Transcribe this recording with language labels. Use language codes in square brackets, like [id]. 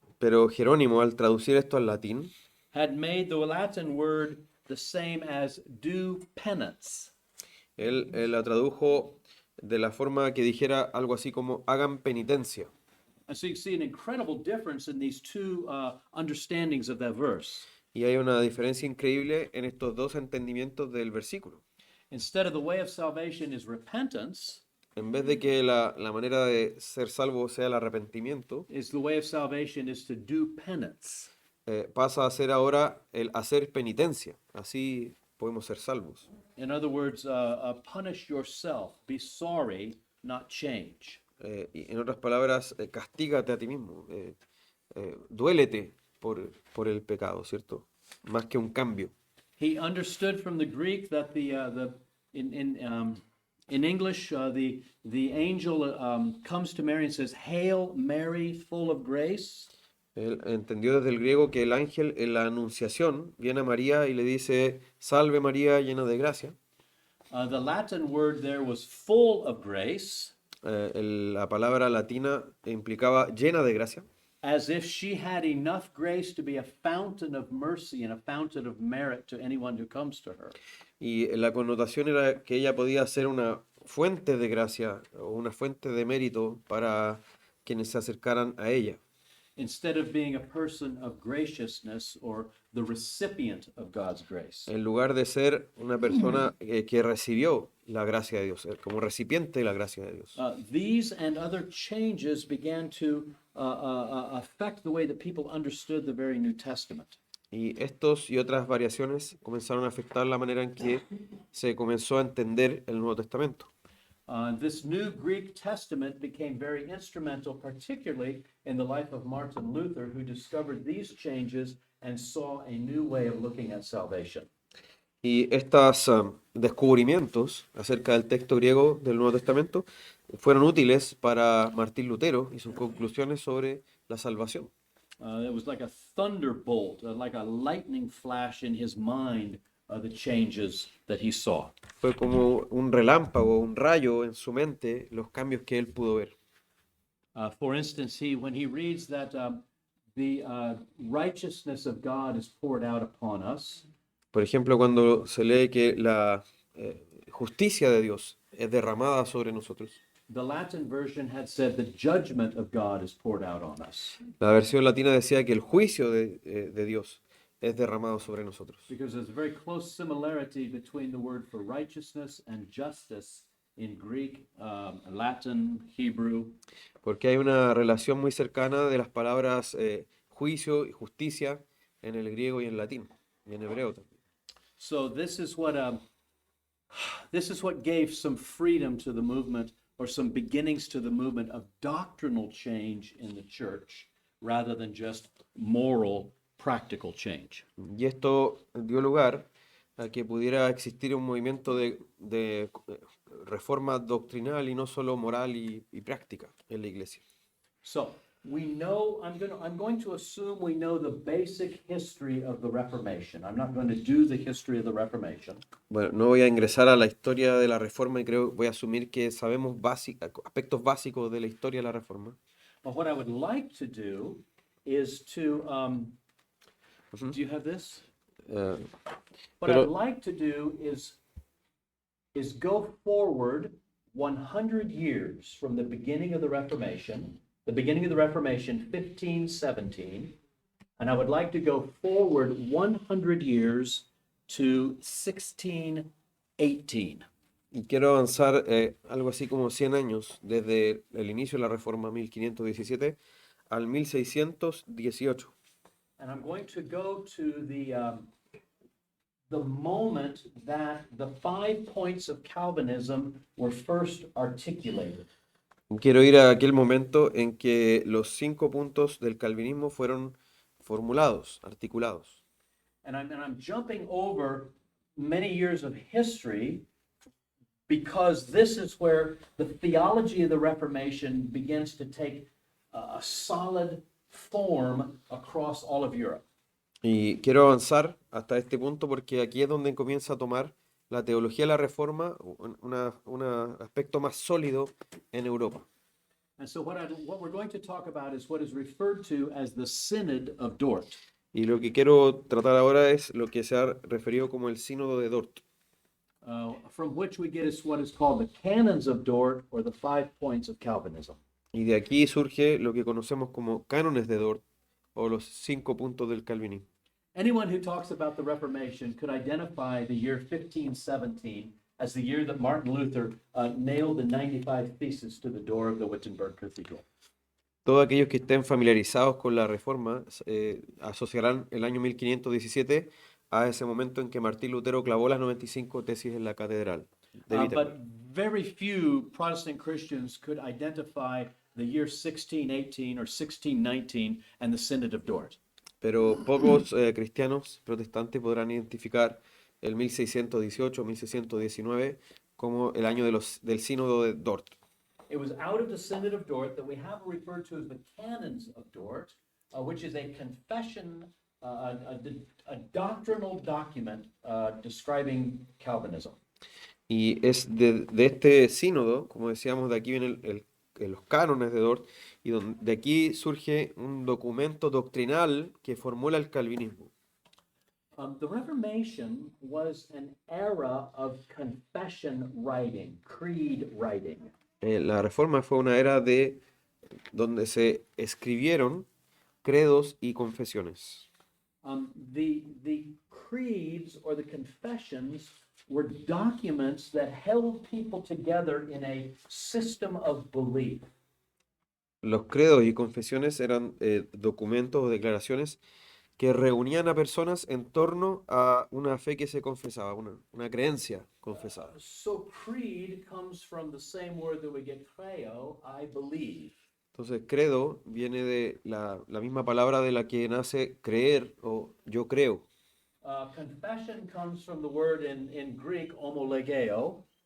[es] pero Jerónimo al traducir esto al latín [en] had made the Latin word the same as do penance. [es] él la tradujo de la forma que dijera algo así como hagan penitencia. [en] And so you see an incredible difference in these two understandings of that verse. [es] Y hay una diferencia increíble en estos dos entendimientos del versículo. [en] Instead of the way of salvation is repentance, [es] En vez de que la manera de ser salvo sea el arrepentimiento, [en] is the way of salvation is to do penance. [es] pasa a ser ahora el hacer penitencia. Así podemos ser salvos. [en] In other words, punish yourself, be sorry, not change. [es] Y en otras palabras, castígate a ti mismo. Duélete por el pecado, ¿cierto? Más que un cambio. [en] He understood from the Greek that in English, the angel comes to Mary and says, "Hail Mary, full of grace." [es] Él entendió desde el griego que el ángel en la anunciación viene a María y le dice, Salve María, llena de gracia. [en] The Latin word there was full of grace, [es] La palabra latina implicaba llena de gracia, [en] as if she had enough grace to be a fountain of mercy and a fountain of merit to anyone who comes to her. [es] y la connotación era que ella podía ser una fuente de gracia o una fuente de mérito para quienes se acercaran a ella. [en] Instead of being a person of graciousness or the recipient of God's grace. [es] En lugar de ser una persona que recibió la gracia de Dios, como recipiente de la gracia de Dios. [en] These and other changes began to affect the way that people understood the very New Testament. [es] Y estos y otras variaciones comenzaron a afectar la manera en que se comenzó a entender el Nuevo Testamento. [en] This new Greek Testament became very instrumental, particularly in the life of Martin Luther, who discovered these changes and saw a new way of looking at salvation. [es] Y estos descubrimientos acerca del texto griego del Nuevo Testamento fueron útiles para Martín Lutero y sus conclusiones sobre la salvación. [en] It was like a thunderbolt, like a lightning flash in his mind, the changes that he saw. [es] Fue como un relámpago, un rayo en su mente, los cambios que él pudo ver. [en] For instance, when he reads that the righteousness of God is poured out upon us, [es] Por ejemplo, cuando se lee que la justicia de Dios es derramada sobre nosotros. [en] the Latin version had said the judgment of God is poured out on us. [es] La versión latina decía que el juicio de Dios es derramado sobre nosotros. [en] Because there's a very close similarity between the word for righteousness and justice in Greek, Latin, Hebrew. [es] Porque hay una relación muy cercana de las palabras juicio y justicia en el griego y en latín, y en hebreo también. [en] So this is what gave some freedom to the movement, or some beginnings to the movement of doctrinal change in the church, rather than just moral, practical change. [es] Y esto dio lugar a que pudiera existir un movimiento de reforma doctrinal y no solo moral y práctica en la iglesia. [en] So I'm going to assume we know the basic history of the Reformation. I'm not going to do the history of the Reformation. [es] Bueno, no voy a ingresar a la historia de la Reforma y voy a asumir que sabemos aspectos básicos de la historia de la Reforma. [en] But what I would like to do is to, Ujú. do you have this? Eh, What I'd [es] pero [en] like to do is go forward 100 years from the beginning of the Reformation, 1517, and I would like to go forward 100 years to 1618. [es] y quiero avanzar algo así como 100 años desde el inicio de la Reforma 1517 al 1618. [en] And I'm going to go to the moment that the 5 points of Calvinism were first articulated. [es] Quiero ir a aquel momento en que los 5 puntos del calvinismo fueron formulados, articulados. [en] And I'm jumping over many years of history because this is where the theology of the Reformation begins to take a solid form across all of Europe. [es] Y quiero avanzar hasta este punto porque aquí es donde comienza a tomar la teología de la Reforma un aspecto más sólido en Europa. [en] And so what we're going to talk about is what is referred to as the Synod of Dort. [es] Y lo que quiero tratar ahora es lo que se ha referido como el Sínodo de Dort, [en] From which we get is what is called the Canons of Dort, or the 5 points of Calvinism. [es] y de aquí surge lo que conocemos como cánones de Dort o los 5 puntos del calvinismo. [en] Anyone who talks about the Reformation could identify the year 1517 as the year that Martin Luther nailed the 95 Theses to the door of the Wittenberg Cathedral. [es] Todos aquellos que estén familiarizados con la Reforma asociarán el año 1517 a ese momento en que Martín Lutero clavó las 95 tesis en la catedral de [en] But [es] Wittenberg. [en] very few Protestant Christians could identify the year 1618 or 1619 and the Synod of Dort. [es] Pero pocos cristianos protestantes podrán identificar el 1618 1619 como el año del Sínodo de Dort. [en] It was out of the Synod of Dort that we have referred to as the Canons of Dort, which is a confession, a doctrinal document describing Calvinism. [es] Y es de este sínodo, como decíamos, de aquí vienen los cánones de Dort, y de aquí surge un documento doctrinal que formula el calvinismo. [en] The Reformation was an era of confession writing, creed writing. [es] La Reforma fue una era donde se escribieron credos y confesiones. [en] The creeds or the confessions were documents that held people together in a system of belief. [es] Los credos y confesiones eran documentos o declaraciones que reunían a personas en torno a una fe que se confesaba, una creencia confesada. [en] So creed comes from the same word that we get creo, I believe. [es] Entonces, credo viene de la misma palabra de la que nace creer o yo creo. [en] Confession comes from the word in Greek, homologeo,